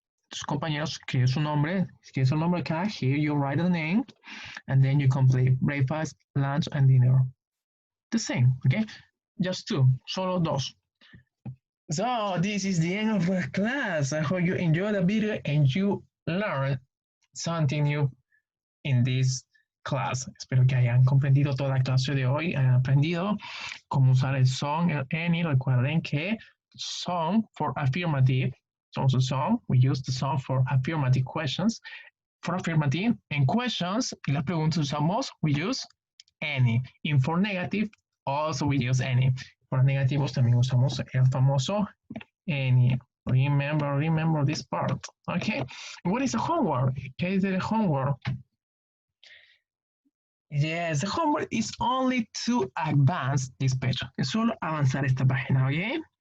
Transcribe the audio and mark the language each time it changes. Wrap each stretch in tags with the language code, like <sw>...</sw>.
<es>Tus compañeros, escribe su nombre, escribe su nombre acá,</es> <en>here you write the name, and then you complete breakfast, lunch, and dinner. The same, okay? Just two,</en> <es>solo dos.</es> <en>So this is the end of the class. I hope you enjoyed the video and you learned something new in this class.</en> <es>Espero que hayan comprendido toda la clase de hoy, hayan aprendido cómo usar el son, el any. Recuerden que son</es> <en>for affirmative. So the song, we use the song for affirmative questions. For affirmative and questions,</en> <es>y las preguntas usamos,</es> <en>we use any. And for negative, also we use any.</en> <es>Para negativos también usamos el famoso any.</es> <en>Remember this part. Okay. What is the homework?</en> <es>¿Qué es el homework?</es> <en>Yes, the homework is only to advance this page.</en> <es>Es solo avanzar esta página, ¿ok?</es>